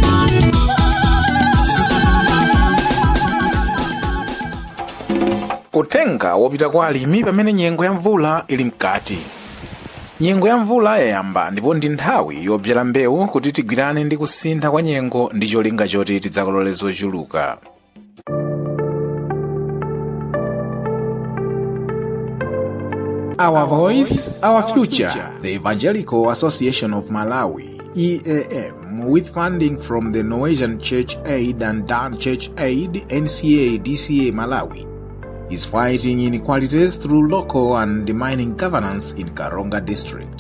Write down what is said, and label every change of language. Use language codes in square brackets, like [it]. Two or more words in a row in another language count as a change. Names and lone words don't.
[ny] Utenga wopita kwa alimi pamene nyengo ya mvula ili mkati. Nyengo ya mvula yayamba ndipo ndi nthawi yobyala mbewu kuti tigwirane ndi kusintha kwa nyengo ndi cholinga choti tidzakolole zochuluka. [en] Our voice, our future. The Evangelical Association of Malawi, EAM, with funding from the Norwegian Church Aid and Dan Church Aid, NCA, DCA Malawi, is fighting inequalities through local and demanding governance in Karonga district.